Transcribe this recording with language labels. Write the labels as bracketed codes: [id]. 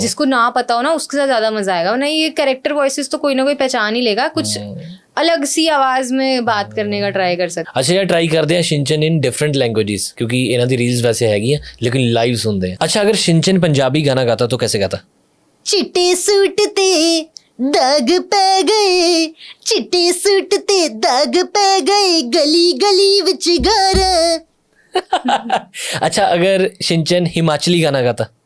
[hi] जिसको ना पता हो ना उसके साथ ज्यादा मजा आएगा। वरना ये कैरेक्टर वॉइसेस तो कोई ना कोई पहचान ही लेगा, कुछ अलग सी आवाज में बात करने का ट्राई कर सकते। अच्छा यार ट्राई करते हैं शिनचैन इन डिफरेंट लैंग्वेजेस, क्योंकि [pa] इन्हां दी रील्स वैसे हैगी हैं [hi] लेकिन लाइव सुनते हैं। अच्छा अगर शिनचैन पंजाबी गाना गाता तो कैसे गाता? [pa] चिट्टे सूट ते दाग पै गए, चिट्टे सूट ते दाग पै गए, गली गली विच गारा, [hi] अच्छा, अगर शिनचैन हिमाचली गाना गाता?